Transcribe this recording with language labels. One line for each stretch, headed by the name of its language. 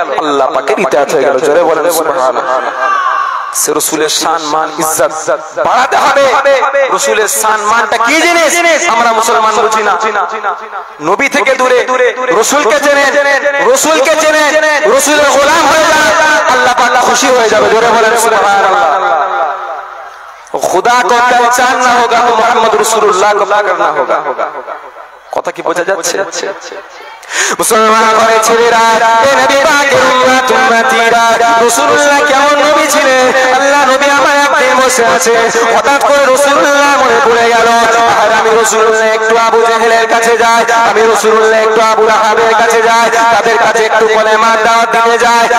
Bangla: আল্লাহ পাকের ইতাআত হয়ে গেল। জোরে বলেন সুবহানাল্লাহ। সে রাসূলের শান মান ইজ্জত বাড়াতে হবে। রাসূলের শান মানটা কি জিনিস আমরা মুসলমান বুঝি না। নবী থেকে দূরে রাসূলকে চেনেন, রাসূলকে চেনেন, রাসূলের গোলাম হয়ে যান, আল্লাহ পাক খুশি হয়ে যাবে। জোরে বলেন সুবহানাল্লাহ।
Hindi: खुदा को पहचानना होगा तो मोहम्मद रसूलुल्लाह को पकड़ना होगा।
Bangla: কথা কি বোঝা যাচ্ছে? মুসলমান ঘরে ছেলেরা, এ নবী পাকের উম্মতিরা, রাসূলুল্লাহ কেমন নবী ছিলেন? আল্লাহ নবী আমার একদিন বসে আছে, হঠাৎ করে রাসূলুল্লাহ মনে পড়ে গেল, আর আমি রাসূলুল্লাহ একটু আবু জেহেলের কাছে যাই, আমি রাসূলুল্লাহ একটু আবু লাহাবের কাছে যাই, তাদের কাছে একটু কলেমার দাওয়াত দিতে যাই।